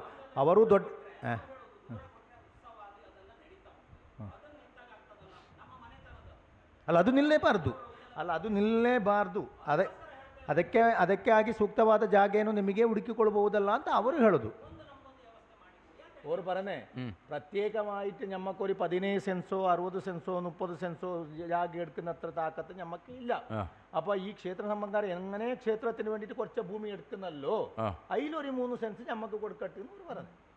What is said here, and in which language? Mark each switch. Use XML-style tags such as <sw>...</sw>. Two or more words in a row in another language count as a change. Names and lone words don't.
<kn>ಅವರು ದೊಡ್ಡ ಅಲ್ಲ, ಅದು ನಿಲ್ಲೇಬಾರ್ದು, ಅಲ್ಲ ಅದು ನಿಲ್ಲೇಬಾರ್ದು. ಅದಕ್ಕೆ ಆಗಿ ಸೂಕ್ತವಾದ ಜಾಗೇನು ನಿಮಗೆ ಹುಡುಕಿಕೊಳ್ಬಹುದಲ್ಲ ಅಂತ ಅವರು ಹೇಳೋದು. ಅವರು ಬರನೆ</kn> <ml>പ്രത്യേകമായിട്ട് ഞമ്മക്കൊരു 15 സെൻസോ 60 സെൻസോ 30 സെൻസോ ജാഗ എടുക്കുന്നത്ര താക്കത്ത് ഞമ്മക്ക് ഇല്ല. അപ്പൊ ഈ ക്ഷേത്ര സംബന്ധക്കാർ എങ്ങനെ ക്ഷേത്രത്തിന് വേണ്ടിയിട്ട് കുറച്ച് ഭൂമി എടുക്കുന്നല്ലോ, അതിലൊരു 3 സെൻസ് ഞമ്മക്ക് കൊടുക്കട്ടെ എന്ന് പറഞ്ഞു.</ml>